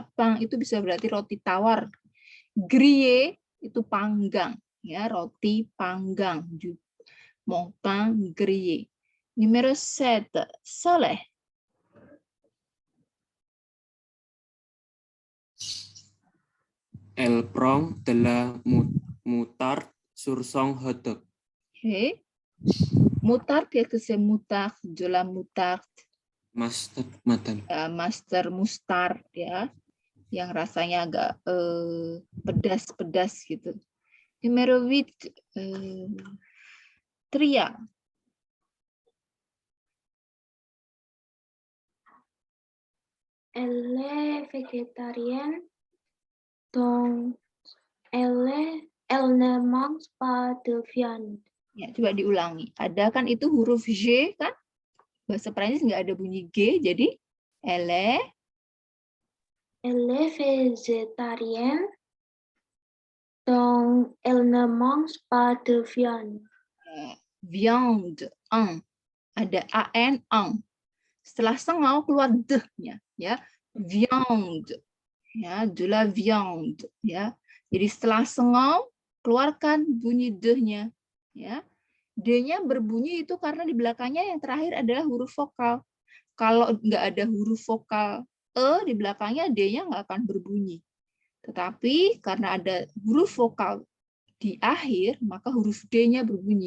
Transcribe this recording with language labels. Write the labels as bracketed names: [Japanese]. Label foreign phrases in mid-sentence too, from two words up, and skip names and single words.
[Indonesian] Pain itu bisa berarti roti tawar. Grillé itu panggang, ya. Roti panggang. [French] Mon pain grillé. Numero 7. Soleh. Elle prend de la moutarde sur son hot dog. Okay. Moutarde, qu'est-ce que c'est moutarde? De la moutarde. [English] Mustard, Madam. Master mustard, [Indonesian] ya. Yang rasanya agak pedas-pedas gitu. [French] Numero 8. Tria. Elle est végétarienne, donc elle ne mange pas de viande. [Indonesian] Ya, coba diulangi. Ada kan itu huruf G kan? Bahasa Perancis nggak ada bunyi G, jadi elle [French] Elle est végétarienne, donc elle ne mange pas de viande. viande, un. [Indonesian] Ada an, ang. Setelah sengau keluar d-nya, ya. [French] Viande, ya, de la viande, [Indonesian] ya. Jadi setelah sengau keluarkan bunyi d-nya, ya. D-nya berbunyi itu karena di belakangnya yang terakhir adalah huruf vokal. Kalau nggak ada huruf vokal di belakangnya D-nya nggak akan berbunyi. Tetapi karena ada huruf vokal di akhir, maka huruf D-nya berbunyi.